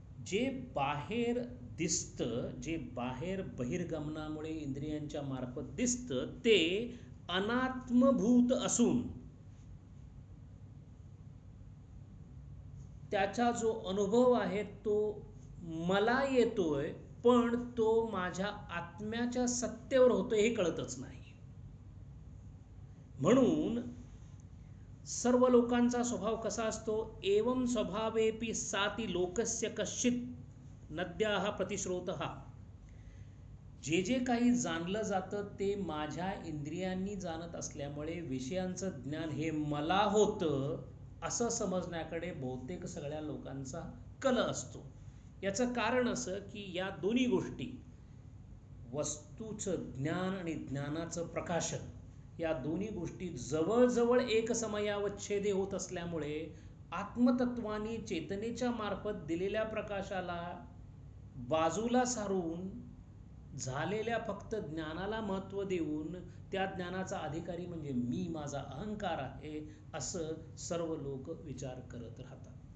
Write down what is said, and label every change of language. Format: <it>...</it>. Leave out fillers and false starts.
<mr>जे बाहेर दिसतं, जे बाहेर बहिर्गमनामुळे इंद्रियांच्या मार्फत दिसतं ते अनात्मभूत असून त्याचा जो अनुभव आहे तो मला येतोय, पण तो माझ्या आत्म्याच्या सत्तेवर होतोय हे कळतच नाही. म्हणून सर्व लोकांचा स्वभाव कसा असतो.</mr> <sa>एवं स्वभावेपि साति लोकस्य कश्चित नद्याः प्रतिश्रोतः.</sa> <mr>जे जे काही जाणलं जातं ते माझ्या इंद्रियांनी जाणत असल्यामुळे विषयांचं ज्ञान हे मला होतं असं समजण्याकडे बहुतेक सगळ्या लोकांचा कल असतो. याचं कारण असं की या दोन्ही गोष्टी, वस्तूचं ज्ञान आणि ज्ञानाचं प्रकाशन, या दोन्ही गोष्टी जवळजवळ एक समयावच्छेदे होत असल्यामुळे आत्मतत्वानी चेतनेच्या मार्फत दिलेल्या प्रकाशाला बाजूला सारून झालेल्या फक्त ज्ञानाला महत्त्व देऊन त्या ज्ञानाचा अधिकारी म्हणजे मी, माझा अहंकार आहे असं सर्व लोक विचार करत राहतात.</mr>